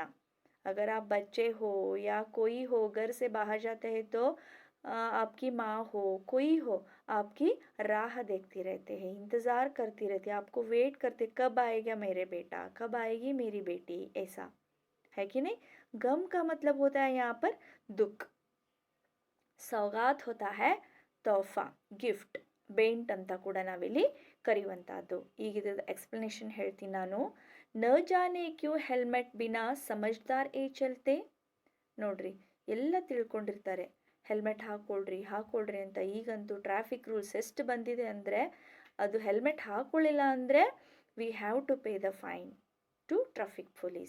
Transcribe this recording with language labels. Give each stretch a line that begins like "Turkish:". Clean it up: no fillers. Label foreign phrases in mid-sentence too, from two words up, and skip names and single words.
Hindi: अगर आप बच्चे हो या कोई हो घर से बाहर जाते हैं तो आपकी माँ हो कोई हो आपकी राह देखती रहते हैं, इंतज़ार करती रहती है, आपको वेट करते कब आएगा मेरे बेटा, कब आएगी मेरी बेटी, ऐसा है कि नहीं। गम का मतलब होता है यहाँ पर दुख, सौगात होता है तोहफा,
Kannada: ಗಿಫ್ಟ್, ಬೆಂಟ್ ಅಂತ ಕೂಡ ನಾವಿಲ್ಲಿ ಕರೆಯುವಂಥದ್ದು. ಈಗ ಇದರ ಎಕ್ಸ್ಪ್ಲನೇಷನ್ ಹೇಳ್ತೀನಿ ನಾನು.
Hindi: न जाने क्यूँ हेलमेट बिना समझदार ए चलते.
Kannada: ನೋಡ್ರಿ, ಎಲ್ಲ ತಿಳ್ಕೊಂಡಿರ್ತಾರೆ ಹೆಲ್ಮೆಟ್ ಹಾಕ್ಕೊಳ್ರಿ ಅಂತ. ಈಗಂತೂ
English: traffic rules
Kannada: ಎಷ್ಟು ಬಂದಿದೆ ಅಂದರೆ, ಅದು ಹೆಲ್ಮೆಟ್ ಹಾಕ್ಕೊಳ್ಳಿಲ್ಲ ಅಂದರೆ
English: we have to pay the fine to traffic police.